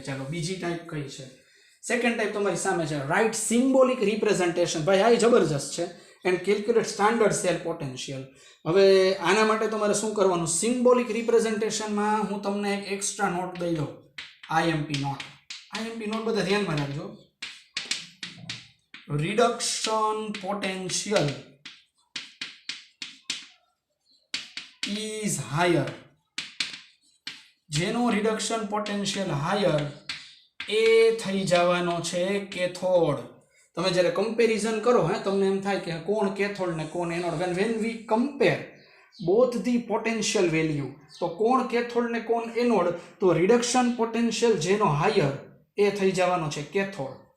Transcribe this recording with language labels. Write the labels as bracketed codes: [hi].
[gu] ચાલો, બીજી ટાઈપ કઈ છે? સેકન્ડ ટાઈપ તમારી સામે છે, રાઇટ સિમ્બોલિક રિપ્રેઝન્ટેશન. ભાઈ આ જબરજસ્ત છે. And calculate standard cell potential. હવે આના માટે તમારે શું કરવાનું? સિમ્બોલિક રિપ્રેઝન્ટેશનમાં હું તમને એક એક્સ્ટ્રા નોટ દઈ દઉં, IMP નોટ. IMP નોટ બધા ધ્યાનમાં રાખજો. [en] reduction potential is higher. [gu] જેનો રિડક્શન પોટેન્શિયલ હાયર એ થઈ જવાનો છે કેથોડ. તમે જ્યારે કમ્પેરિઝન કરો તમને એમ થાય કે કોણ કેથોડ ને કોણ anode. [en] when we compare both the potential value, [gu] તો કોણ કેથોડ ને કોણ એનોડ, તો રિડક્શન પોટેન્શિયલ જેનો હાયર એ થઈ જવાનો છે કેથોડ.